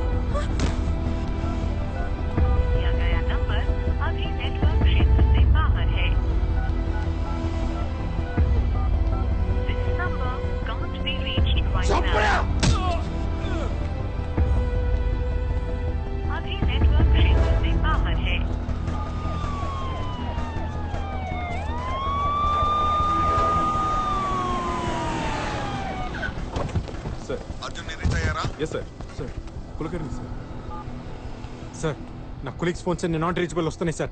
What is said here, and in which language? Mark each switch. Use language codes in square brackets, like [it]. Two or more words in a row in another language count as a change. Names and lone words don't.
[hi] दिया गया नंबर अभी नेटवर्क क्षेत्र से बाहर है। [en] This number can't be reached right now. [hi] अभी नेटवर्क क्षेत्र से बाहर है। [en] Yes sir. [te] సార్ కులకర్ణి సార్. సార్ నా [en] colleagues phones [te] అన్ని [en] not reachable [te] వస్తున్నాయి సార్.